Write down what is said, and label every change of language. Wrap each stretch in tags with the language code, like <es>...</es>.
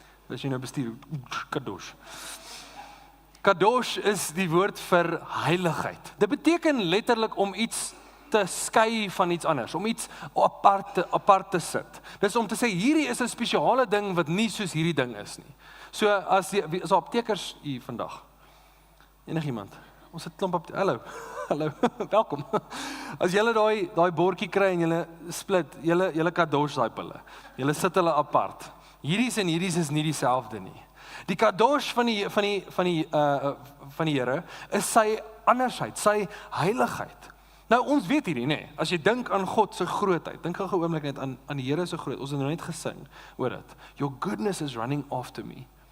<af>As jy nou bestuur, kadosh. Kadosh is die woord vir heiligheid. Dit beteken letterlik om iets te skei van iets anders, om iets apart te sit. Dis om te sê, hierdie is 'n spesiale ding wat nie soos hierdie ding is nie. So, as aptekers hier vandag, enigiemand, ons het klomp hallo, welkom. As julle daai bordjie kry en julle split, julle kadosh daai pille, julle sit hulle apart. Hierdie en hierdie is nie dieselfde nie. Die kadosh van die Here is sy andersheid, sy heiligheid. Nou ons weet hierdie, nee, as jy dink aan God se grootheid, dink gou 'n oomblik net aan die Here se grootheid. Ons het nou net gesing oor dit.</af> <en>Your goodness is running after me.</en>